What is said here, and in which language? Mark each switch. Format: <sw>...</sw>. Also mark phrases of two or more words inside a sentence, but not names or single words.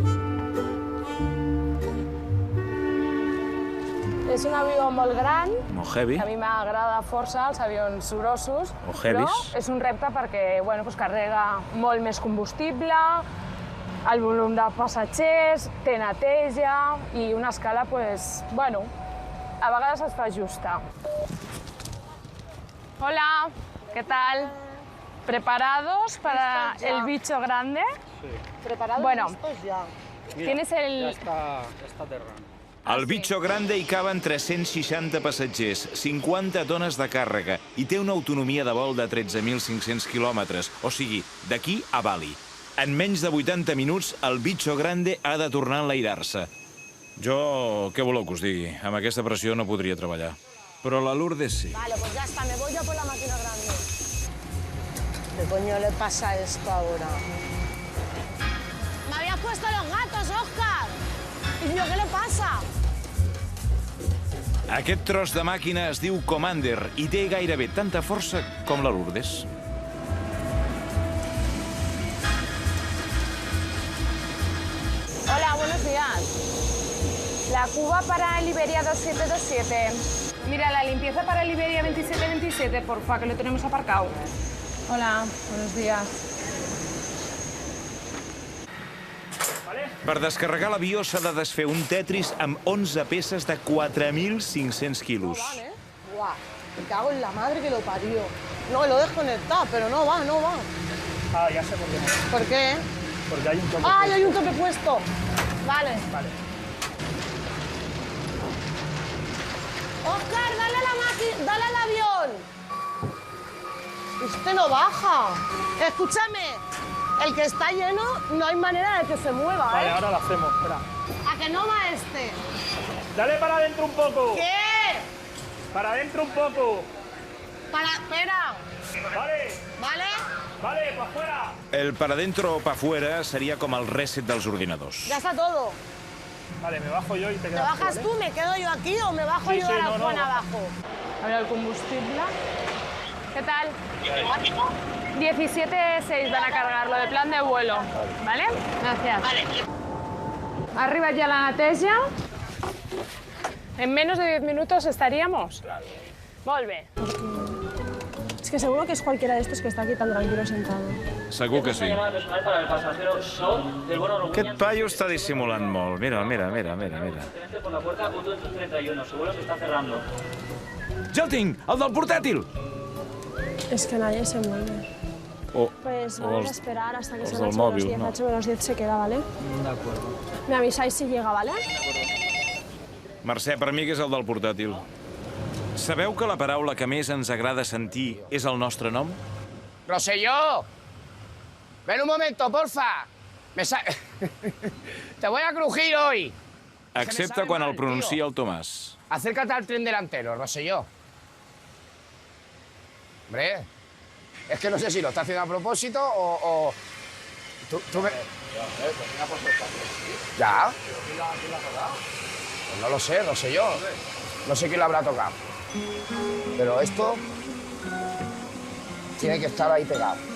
<ca>És un avió molt gran. Molt heavy. A mi m'agrada força els avions grossos. O heavies. Però és un repte perquè carrega molt més combustible, el volum de passatgers, té neteja i una escala, a vegades es fa justa.</ca> <es>Hola, ¿qué tal? ¿Preparados para el bicho grande? Sí. ¿Preparados? Bueno, ya. tienes el... Ya está aterrando.</es> <ca>Al Bicho Grande hi caben 360 passatgers, 50 tones de càrrega i té una autonomia de vol de 13.500 quilòmetres, o sigui, d'aquí a Bali. En menys de 80 minuts, el Bicho Grande ha de tornar a enlairar-se. Jo, què voleu que us digui? Amb aquesta pressió no podria treballar. Però la Lourdes sí.</ca> <es>Vale, pues ya está, me voy yo por la máquina grande. ¿Qué coño le pasa a esto ahora? Me habías puesto los gatos, Óscar. ¿Y yo qué le pasa?</es> <ca>Aquest tros de màquina es diu Commander i té gairebé tanta força com la Lourdes.</ca> <es>Hola, buenos días. La Cuba para el Iberia 2727. Mira, la limpieza para el Iberia 2727, porfa, que lo tenemos aparcado. Hola, buenos días.</es> <ca>Per descarregar l'avió s'ha de desfer un Tetris amb 11 peces de 4.500 quilos.</ca> <es>No van, ¿eh? Buah, me cago en la madre que lo parió. No, lo he desconectado, pero no va. Ah, ya sé por qué. ¿Por qué? Porque hay un tope. ¡Ah, hay un tope puesto! Vale. Vale. ¡Oscar, dale al avión! Este no baja. Escúchame. El que está lleno, no hay manera de que se mueva, Vale, ¿eh? ahora lo hacemos, espera. ¿A que no va este? Dale para adentro un poco. ¿Qué? Para adentro un poco. Espera. Vale, ¿Vale? vale, para afuera.</es> <ca>El</ca> <es>para dentro o para fuera</es> <ca>seria com el reset dels ordinadors.</ca> <es>Ya está todo. Vale, me bajo yo y te ¿Te quedas bajas ¿vale? tú? ¿Me quedo yo aquí o me bajo Sí, yo sí, a la no, no, zona baja. abajo? A ver el combustible. ¿Qué tal? 17.6 van a cargarlo de plan de vuelo. ¿Vale? Gracias. Vale. Arriba ya la neteja. En menos de 10 minutos estaríamos. Claro. Volve. Es que seguro que es cualquiera de estos que está aquí tan tranquilo sentado.</es> <ca>Segur que sí. Aquest paio està dissimulant molt.</ca> <es>Mira. Por la puerta, punto 31. Seguro que está cerrando.</es> <ca>Ja el tinc, el del portàtil!</ca> <es>Es que nadie se mueve. Pues vamos a esperar hasta que sean 8 menos 10. 8 menos 10 se queda, ¿vale? De acuerdo. Me avisáis si llega, ¿vale?</es> <ca>Mercè, per mi que és el del portàtil. Sabeu que la paraula que més ens agrada sentir és el nostre nom?</ca> <es>Rosselló, ven un momento, porfa. Te voy a crujir hoy.</es> <ca>Excepte quan el pronuncia el Tomàs.</ca> <es>Acércate al tren delantero, Rosselló. Hombre, es que no sé si lo está haciendo a propósito o... ¿Tú me... ¿Ya? Pues no lo sé, Rosselló. No sé quién lo habrá tocado. Pero esto tiene que estar ahí pegado.</es>